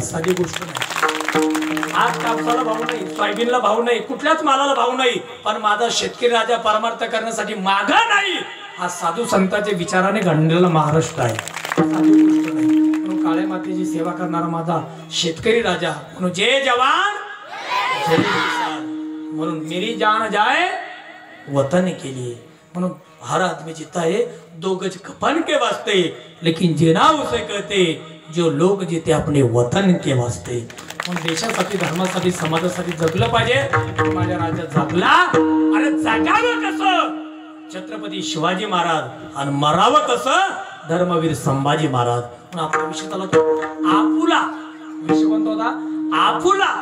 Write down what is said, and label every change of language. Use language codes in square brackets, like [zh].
[mr] साधी गोष्ट नाही. आज कापसाला भाव नाही, सोयाबीनला भाव नाही, कुठल्याच मालाला भाव नाही, पण माझा शेतकरी राजा परमार्थ करण्यासाठी मागा नाही. हा साधू संतांच्या विचाराने घडलेला महाराष्ट्र आहे. साधी गोष्ट नाही. म्हणून काळ्या मातीची सेवा करणारा माझा शेतकरी राजा म्हणून जय जवान जय किसान. [hi] म्हणून मेरी जान जाए वतन के लिए. म्हणून हर आदमी जीता है 2 गज कफन के वास्ते, लेकिन जीना उसे कहते जो लोग जीते अपने वतन के वास्ते. [mr] पण देशासाठी धर्मासाठी समाजासाठी जगलं पाहिजे. माझ्या राज्यात जगला. अरे जगावं कसं छत्रपती शिवाजी महाराज आणि मरावं कसं धर्मवीर संभाजी महाराज. पण आपला विषय झाला तो आपुला. विषय कोणता होता? आपुला.